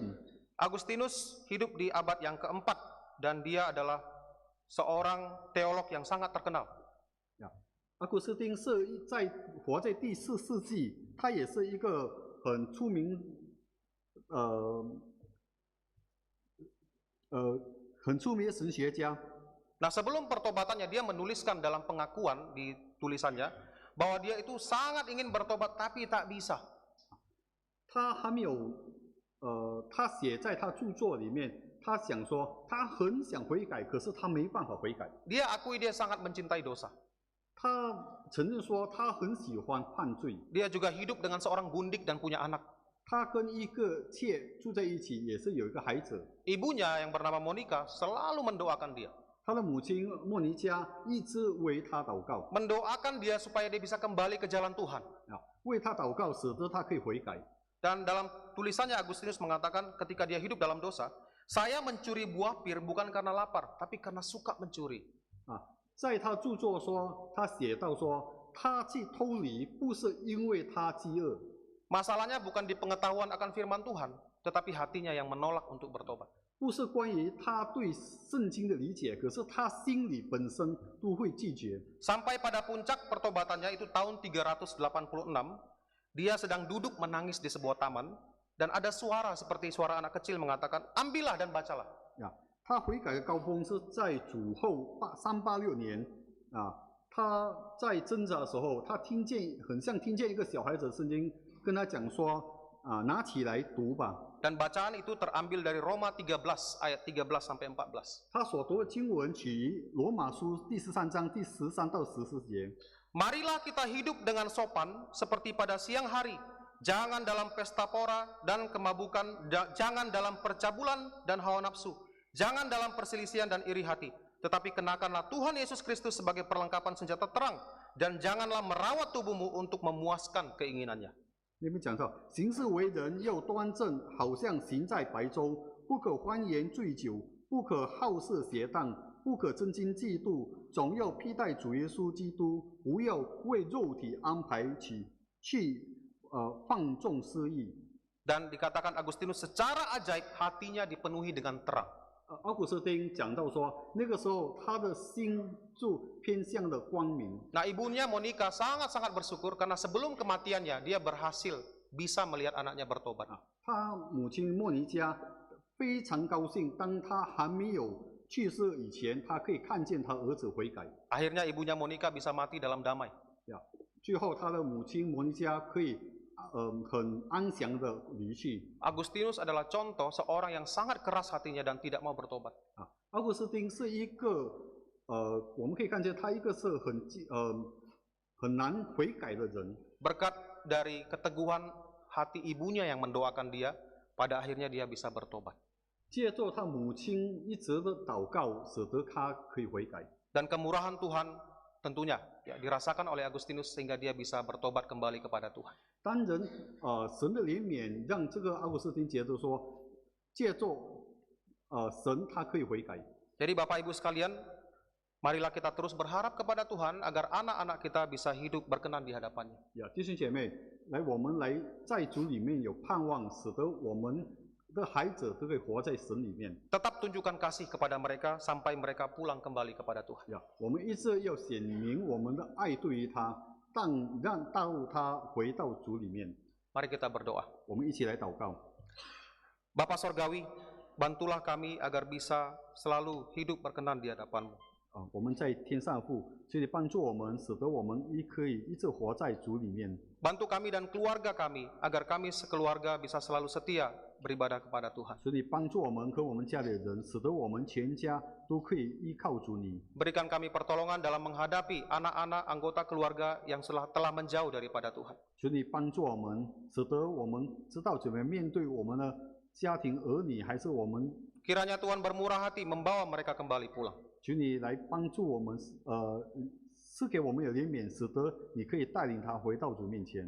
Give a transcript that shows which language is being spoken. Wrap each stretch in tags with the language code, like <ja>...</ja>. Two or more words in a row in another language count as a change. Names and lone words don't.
<id>Agustinus hidup di abad yang keempat dan dia adalah seorang teolog yang sangat terkenal.</id> <zh>阿古斯丁是活在第4世纪，他也是一个很出名，很出名的神学家。</zh> <id>Nah, sebelum pertobatannya dia menuliskan dalam pengakuan di tulisannya bahwa dia itu sangat ingin bertobat tapi tak bisa.</id> <zh>他还没有，他写在他著作里面，他想说他很想悔改，可是他没办法悔改。</zh> <id>Dia akui dia sangat mencintai dosa.</id> <zh>他承认说他很喜欢犯罪。</zh> <id>Dia juga hidup dengan seorang gundik dan punya anak.</id> <zh>他跟一个妾住在一起，也是有一个孩子。</zh> <id>Ibunya yang bernama Monica selalu mendoakan dia.</id> <zh>他的母亲莫尼加一直为他祷告，</zh> <id>Mendoakan dia supaya dia bisa kembali ke jalan Tuhan.</id> <zh>为他祷告，使得他可以悔改。</zh> <id>Dan dalam tulisannya Agustinus mengatakan ketika dia hidup dalam dosa, saya mencuri buah pir bukan karena lapar, tapi karena suka mencuri.</id> <zh>在他著作说，他写到说，他去偷梨不是因为他饥饿，</zh> <id>Masalahnya bukan di pengetahuan akan firman Tuhan, tetapi hatinya yang menolak untuk bertobat.</id> <zh>不是关于他对圣经的理解，可是他心里本身都会拒绝。</zh> <id>Sampai pada puncak pertobatannya itu tahun 386, dia sedang duduk menangis di sebuah taman, dan ada suara seperti suara anak kecil mengatakan, ambillah dan bacalah.</id> <zh>他悔改的高峰是在主后386年他在挣扎的时候，他听见很像听见一个小孩子的声音跟他讲说拿起来读吧。</zh> <id>Dan bacaan itu terambil dari Roma 13 ayat 13 sampai 14.</id> <zh>他所读的经文取于罗马书第13章第13到14节。</zh> <id>Marilah kita hidup dengan sopan seperti pada siang hari. Jangan dalam pesta pora dan kemabukan, jangan dalam percabulan dan hawa nafsu. Jangan dalam perselisihan dan iri hati. Tetapi kenakanlah Tuhan Yesus Kristus sebagai perlengkapan senjata terang. Dan janganlah merawat tubuhmu untuk memuaskan keinginannya.</id> <zh>那边讲到，行事为人要端正，好像行在白昼，不可欢言醉酒，不可好色邪荡，不可争竞嫉妒，总要披戴主耶稣基督，不要为肉体安排去放纵私欲。</zh> <id>Dan dikatakan Agustinus secara ajaib hatinya dipenuhi dengan terang.</id> <zh>奥古斯丁讲到说，那个时候他的心就偏向了光明。</zh> <id>Nah, ibunya Monica sangat-sangat bersyukur karena sebelum kematiannya dia berhasil bisa melihat anaknya bertobat.</id> <zh>他母亲莫尼加非常高兴，当他还没有去世以前，他可以看见他儿子悔改。</zh> <id>Akhirnya ibunya Monica bisa mati dalam damai.</id> <zh>最后，他的母亲莫尼加可以很安详的离去。</zh> <id>Agustinus adalah contoh seorang yang sangat keras hatinya dan tidak mau bertobat.</id> <zh>奥古斯丁是一个我们可以看见他一个是很难悔改的人。</zh> <id>Berkat dari keteguhan hati ibunya yang mendoakan dia, pada akhirnya dia bisa bertobat.</id> <zh>借助他母亲一直的祷告，使得他可以悔改。</zh> <id>Dan kemurahan Tuhan tentunya dirasakan oleh Agustinus sehingga dia bisa bertobat kembali kepada Tuhan.</id> <zh>当然，神的怜悯让这个奥古斯丁觉得说，借助神他可以悔改。</zh> <id>Jadi Bapak Ibu sekalian, marilah kita terus berharap kepada Tuhan agar anak-anak kita bisa hidup berkenan di hadapannya.</id> <zh>弟兄姐妹，我们来在主里面有盼望，使得我们的孩子都可以活在神里面。</zh> <id>Tetap tunjukkan kasih kepada mereka sampai mereka pulang kembali kepada Tuhan.</id> <zh>我们一直要显明我们的爱对于他，让到他回到主里面。</zh> <id>Mari kita berdoa.</id> <zh>我们一起来祷告。</zh> <id>Bapa Sorgawi, bantulah kami agar bisa selalu hidup berkenan di hadapan-Mu.</id> <zh>我们在天上父，求你帮助我们，使得我们可以一直活在主里面。</zh> <id>Bantu kami dan keluarga kami agar kami sekeluarga bisa selalu setia beribadah kepada Tuhan.</id> <zh>求你帮助我们和我们家里的人，使得我们全家都可以依靠主你。</zh> <id>Berikan kami pertolongan dalam menghadapi anak-anak anggota keluarga yang telah menjauh daripada Tuhan.</id> <zh>求你帮助我们，使得我们知道怎么面对我们的家庭儿女，还是我们。</zh> <id>Kiranya Tuhan bermurah hati membawa mereka kembali pulang.</id> <zh>求你来帮助我们，赐给我们有怜悯，使得你可以带领他回到主面前。</zh>